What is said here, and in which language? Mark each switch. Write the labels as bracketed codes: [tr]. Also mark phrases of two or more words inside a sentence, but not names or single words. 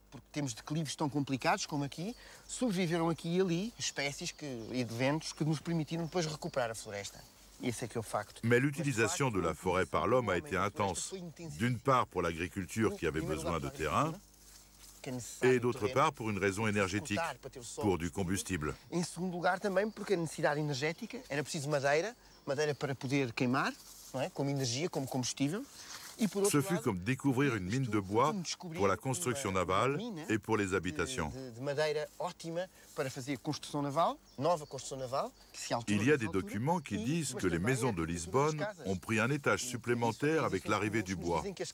[fr] Mais l'utilisation de la forêt par l'homme a été intense. D'une part pour l'agriculture qui avait besoin de terrain, et d'autre part pour une raison énergétique, pour du combustible. [pt] Em segundo lugar também porque a necessidade energética era preciso madeira para poder queimar, não é? Como energia, como combustível. [fr] Ce fut comme découvrir une mine de bois pour la construction navale et pour les habitations. Il y a des documents qui disent que les maisons de Lisbonne ont pris un étage supplémentaire avec l'arrivée du bois.